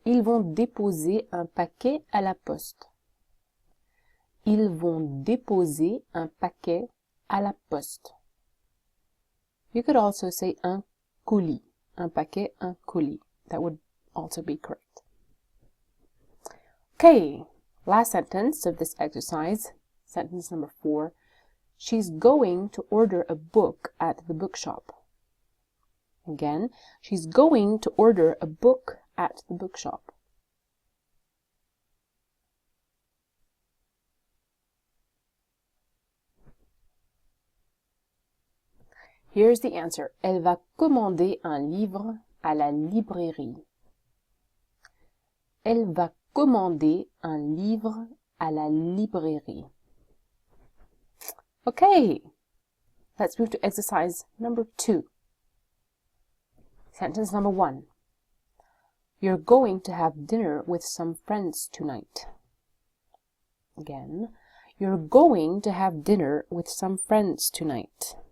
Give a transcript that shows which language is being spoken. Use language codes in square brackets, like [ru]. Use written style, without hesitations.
[fr] Ils vont déposer un paquet à la poste. Ils vont déposer un paquet à la poste. [en] You could also say [fr] un colis. Un paquet, un colis. [en] That would also be correct. Okay, last sentence of this exercise, sentence number 4. She's going to order a book at the bookshop. Again, she's going to order a book at the bookshop. Here's the answer. [fr] Elle va commander un livre à la librairie. Elle va commander un livre à la librairie. [en] Okay, let's move to exercise number 2. Sentence number 1. You're going to have dinner with some friends tonight. Again, you're going to have dinner with some friends tonight.